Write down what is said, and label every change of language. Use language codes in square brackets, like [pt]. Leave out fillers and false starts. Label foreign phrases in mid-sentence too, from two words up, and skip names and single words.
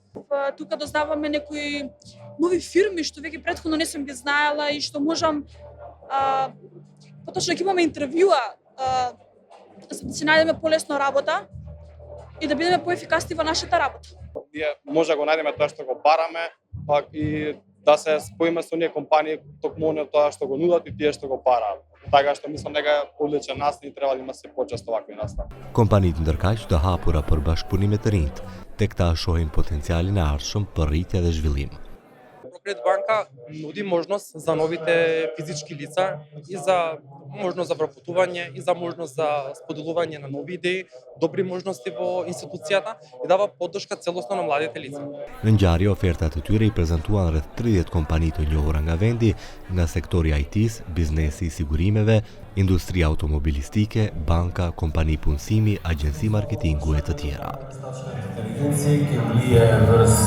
[mk] Тука дознаваме некои нови фирми што веќе претходно не сум ги знаела и што можам поточно ќе имаме интервјуа за да си најдеме полесно работа и да бидеме поефикасни во нашата работа. Ние може да го најдеме тоа што го бараме, пак и да се споиме со оние компании токму на тоа што го нудат и тие што го бараат. Така што мислам дека е одличен настан и треба да има се почесто вакви настан. [sq] Kompanitë ndërkaq të hapura për bashkëpunime të rinjt, tek ta shohin potencialin e ardhshëm për rritje dhe zhvillim. [mk] ProCredit банка нуди можност за новите физички лица и за можност за вработување и за можност за споделување на нови идеи, добри можности во институцијата и дава поддршка целосно на младите лица. [sq] Në ngjarje ofertat e tyre i prezantuan rreth 30 kompani të njohura nga vendi, nga sektori IT-s, biznesi i sigurimeve, industria automobilistike, banka, kompani punësimi, agjenci marketingu e të tjera.